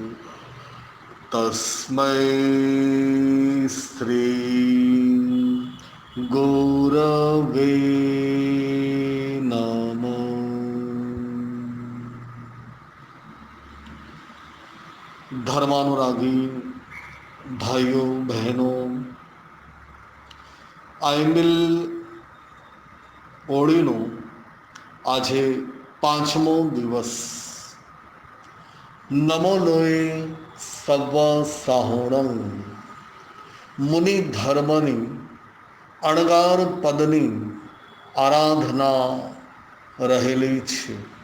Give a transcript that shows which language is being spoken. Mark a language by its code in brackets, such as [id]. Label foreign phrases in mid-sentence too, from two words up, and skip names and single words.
[sa] तस्मै श्री गुरवे नमः। [hi] धर्मानुरागी भाइयों बहनों, आइमिल [gu] ओळीनो આજે પાંચમો દિવસ [pra] नमो लोय सव साहोणं [gu] મુનિ ધર્મની અણગાર પદની આરાધના રહેલી છે।